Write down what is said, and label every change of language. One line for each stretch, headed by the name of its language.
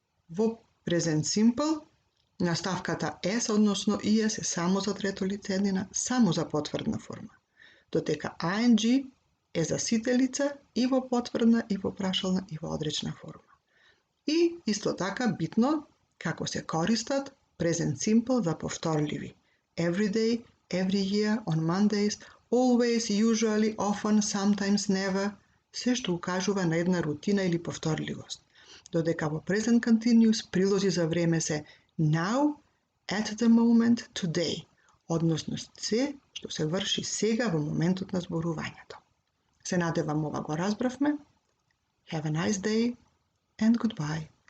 Macedonian: Во present simple, наставката S, односно IS е само за трето лице еднина, само за потврдна форма, додека ing е за сите лица и во потврдна, и во прашална, и во одречна форма. И исто така битно како се користат present simple за повторливи.
English: Every day, every year, on Mondays, always, usually, often, sometimes, never,
Macedonian: се што укажува на една рутина или повторливост. Додека во present continuous прилози за време се
English: now, at the moment, today,
Macedonian: односно се што се врши сега во моментот на зборувањето. Се надевам ова го разбравме.
English: Have a nice day and goodbye.